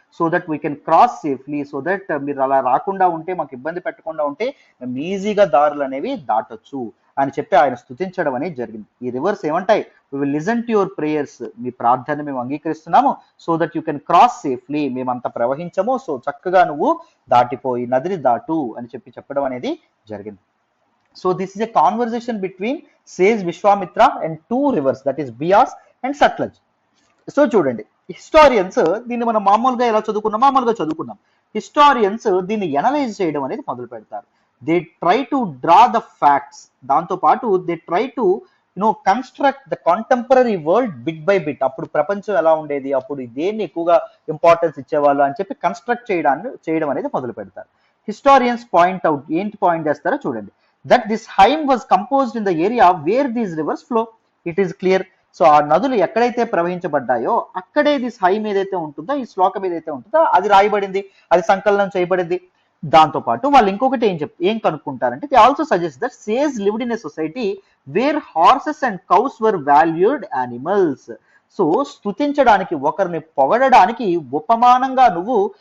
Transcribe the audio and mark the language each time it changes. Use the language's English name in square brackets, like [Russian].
[English] so that we can cross safely, [Telugu] so that మీరు అలా రాకుండా ఉంటే, మాకు ఇబ్బంది పెట్టకుండా ఉంటే మేము ఈజీగా దారులు అనేవి దాటొచ్చు అని చెప్పి ఆయన స్తుతించడం అనేది జరిగింది. ఈ reverse ఏమంటాయి? [English] we will listen to your prayers, [Telugu] మీ ప్రార్థన మేము అంగీకరిస్తున్నాము. [English] so that you can cross safely, [Telugu] మేమంత ప్రవహించము, so చక్కగా నువ్వు దాటిపోయి నదిని దాటు అని చెప్పడం అనేది జరిగింది. [English] So this is a conversation between sage Vishwamitra and two rivers, that is Bias and Satluj. [Telugu] So చూడండి, హిస్టారియన్స్ దీన్ని మనం మామూలుగా చదువుకున్నాం. హిస్టారియన్స్ దీన్ని ఎనలైజ్ చేయడం అనేది మొదలు పెడతారు. [English] They try to draw the facts. [Telugu] దాంతో పాటు [English] They try to construct the contemporary world bit by bit. [Telugu] అప్పుడు ప్రపంచం ఎలా ఉండేది, అప్పుడు దేన్ని ఎక్కువగా ఇంపార్టెన్స్ ఇచ్చేవాళ్ళు అని చెప్పి కన్స్ట్రక్ట్ చేయడం అనేది మొదలు పెడతారు. హిస్టారియన్స్ పాయింట్ అవుట్, ఏంటి పాయింట్ చేస్తారో చూడండి. [English] that this hymn was composed in the area where these rivers flow. It is clear. [Telugu] So ఆ నదులు ఎక్కడైతే ప్రవహించబడ్డాయో అక్కడే దిస్ హైమ్ ఏదైతే ఉంటుందో, ఈ శ్లోకం ఏదైతే ఉంటుందో అది రాయబడింది, అది సంకలనం చేయబడింది. దాంతో పాటు వాళ్ళు ఇంకొకటి ఏం కనుక్కుంటారంటే, [English] They also suggest that sage lived in a society where horses and cows were valued animals. [Telugu] So స్తుతించడానికి, ఒకరిని పొగడడానికి ఉపమానంగా నువ్వు